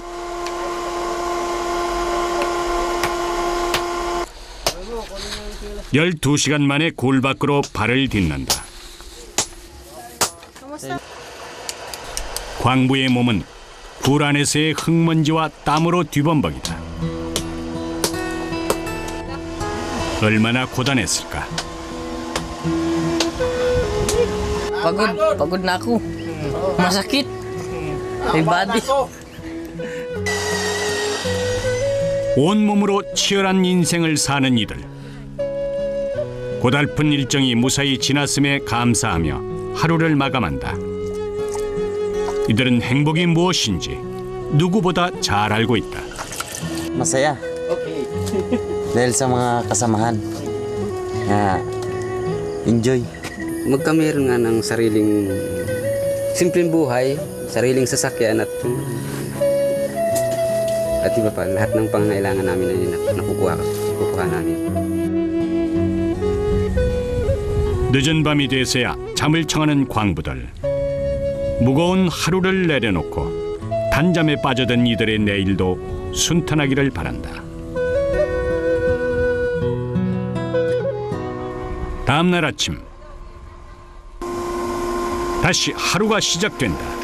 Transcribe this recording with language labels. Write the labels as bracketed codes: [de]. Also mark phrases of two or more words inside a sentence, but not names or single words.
[ko] (12시간) 만에 굴 밖으로 발을 딛는다. 광부의 몸은 굴 안에서의 흙먼지와 땀으로 뒤범벅이다. 얼마나 고단했을까. [tl] Pagod na ako. Masakit. May body. [ko] 온몸으로 치열한 인생을 사는 이들. 고달픈 일정이 무사히 지났음에 감사하며 하루를 마감한다. 이들은 행복이 무엇인지 누구보다 잘 알고 있다. [tl] Masaya. Dahil sa mga kasamahan. Enjoy. Magkameron nga ng sariling simpleng buhay, sariling sasakyan at iba pa, lahat ng pangangailangan namin ay nakukuha namin. [ko] 늦은 밤이 돼서야 잠을 청하는 광부들. 무거운 하루를 내려놓고 단잠에 빠져든 이들의 내일도 순탄하기를 바란다. 다음 날 아침 다시 하루가 시작된다.